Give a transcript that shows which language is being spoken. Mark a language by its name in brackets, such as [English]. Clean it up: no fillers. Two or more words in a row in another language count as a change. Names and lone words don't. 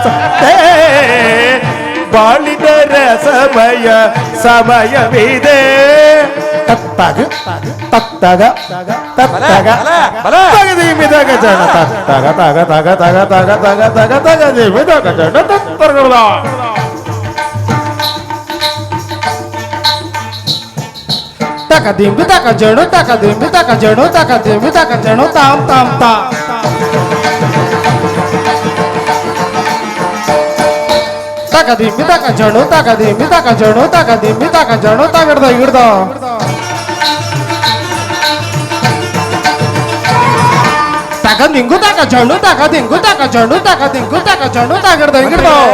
[Kannada] ಬಾಳಿದ ಸಮಯ ಸಮಯವಿದೆ ತತ್ತಗ ತತ್ತಗ ತತ್ತಗ ತಗದಿ ಮಿದಗ ಜನ ತತ್ತಗ ತಗ ತಗ ತಗ ತಗ ತಗ ತಗ ತಗದಿ ಮಿದಗ ಜನ ತತ್ತರ್ಗಳ ತಕ ದಿಂಬಿ ತಕ ಜಣು ತಕ ದಿಂಬಿ ತಕ ಜಣು ತಕ ದಿಂಬಿ ತಕ ಜಣು ತಾಮ್ ತಾಮ್ ತಾ ತಕ ದಿಂಬಿ ತಕ ಜಣು ತಕ ದಿಂಬಿ ತಕ ಜಣು ತಕ ದಿಂಬಿ ತಕ ಜಣು ತಗಡ್ದ ಹಿಡ್ದ ತಕ ದಿಂಗು ತಕ ಜಣು ತಕ ದಿಂಗು ತಕ ಜಣು ತಕ ದಿಂಗು ತಕ ಜಣು ತಗಡ್ದ ಹಿಡ್ದ